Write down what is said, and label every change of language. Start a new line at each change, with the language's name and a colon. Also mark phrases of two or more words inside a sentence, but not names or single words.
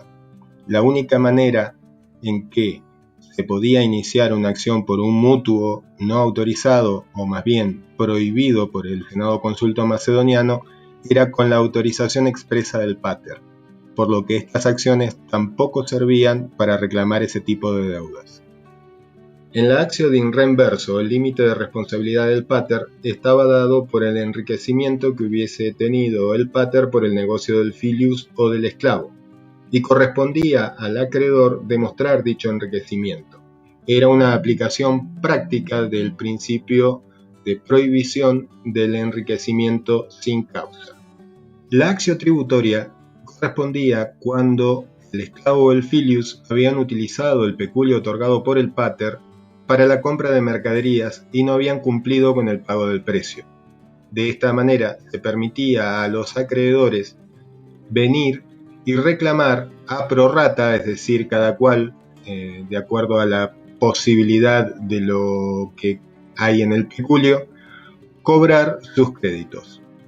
Spanish: La única manera en que se podía iniciar una acción por un mutuo no autorizado, o más bien prohibido por el Senado Consulto Macedoniano, era con la autorización expresa del pater, por lo que estas acciones tampoco servían para reclamar ese tipo de deudas. En la
Latin: actio de in rem verso,
Spanish: el límite de responsabilidad del pater estaba dado por el enriquecimiento que hubiese tenido el pater por el negocio del filius o del esclavo, y correspondía al acreedor demostrar dicho enriquecimiento. Era una aplicación práctica del principio de prohibición del enriquecimiento sin causa. La
Latin: actio tributoria
Spanish: correspondía cuando el esclavo o el filius habían utilizado el peculio otorgado por el pater para la compra de mercaderías y no habían cumplido con el pago del precio. De esta manera se permitía a los acreedores venir y reclamar a prorrata, es decir, cada cual de acuerdo a la posibilidad de lo que hay en el peculio, cobrar sus créditos.